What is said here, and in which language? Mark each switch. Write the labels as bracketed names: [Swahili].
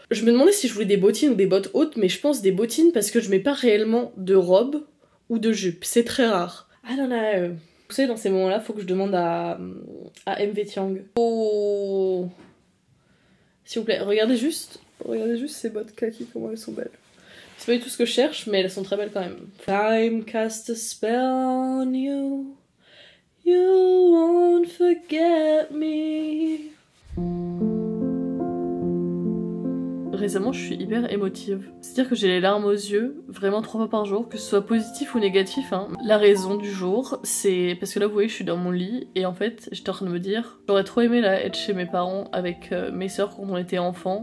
[French] Je me demandais si je voulais des bottines ou des bottes hautes, mais je pense des bottines parce que je mets pas réellement de robe ou de jupe, c'est très rare. [English] I don't know. [French] Vous savez, dans ces moments-là, faut que je demande à MV Tiang. Oh, s'il vous plaît, regardez juste ces bottes kaki, comment elles sont belles. C'est pas du tout ce que je cherche, mais elles sont très belles quand même. [English] Time cast a spell on you, you won't forget me. [French] Récemment, je suis hyper émotive. C'est-à-dire que j'ai les larmes aux yeux, vraiment 3 fois par jour, que ce soit positif ou négatif. Hein. La raison du jour, c'est parce que là, vous voyez, je suis dans mon lit, et en fait, j'étais en train de me dire, j'aurais trop aimé là être chez mes parents avec mes sœurs quand on était enfants.